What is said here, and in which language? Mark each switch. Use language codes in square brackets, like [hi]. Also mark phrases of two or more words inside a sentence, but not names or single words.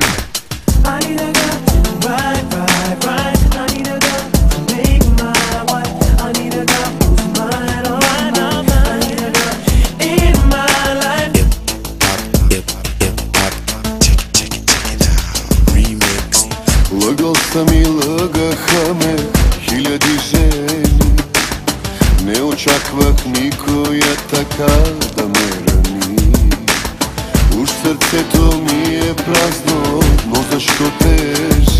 [en] I need a girl to ride, ride, ride. I need a girl to make my wife. I need a girl who's mine, all mine, all mine. I need a girl in my life. Remix. [bg] Лъгал съм и лъгаха ме хиляди жени. Не очаквах никоя така да ме рани. Уж сърцето ми е празно, но защо тежи?